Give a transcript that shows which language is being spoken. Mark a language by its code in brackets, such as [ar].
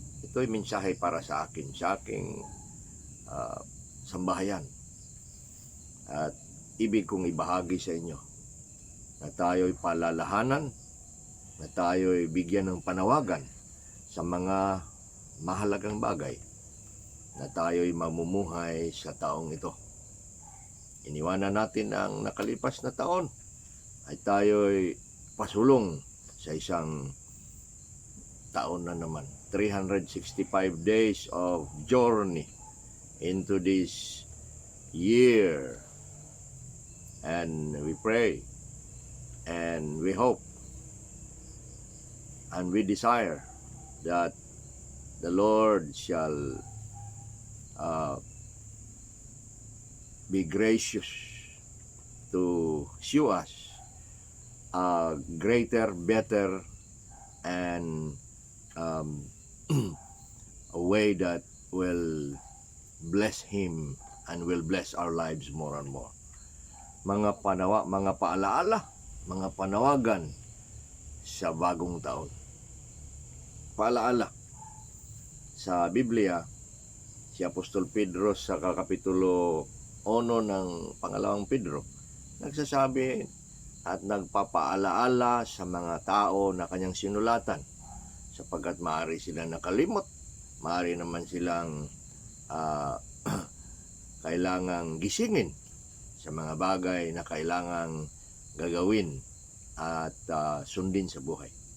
[tl] Ito'y mensahe para sa akin, sa aking sambahayan, at ibig kong ibahagi sa inyo na tayo'y palalahanan, na tayo'y bigyan ng panawagan sa mga mahalagang bagay, na tayo'y mamumuhay sa taong ito. Iniwanan natin ang nakalipas na taon, ay tayo'y pasulong sa isang taon na naman. [en] 365 days of journey into this year. And we pray and we hope and we desire that the Lord shall be gracious to show us a greater, better, and a way that will bless Him and will bless our lives more and more. [tl] Mga paalaala, mga panawagan sa bagong taon. Paalaala. Sa Biblia, si Apostol Pedro sa Kapitulo 1 ng pangalawang Pedro, nagsasabi at nagpapaalaala sa mga tao na kanyang sinulatan sapagkat maaari silang nakalimot, maaari naman silang kailangang gisingin sa mga bagay na kailangang gagawin at sundin sa buhay.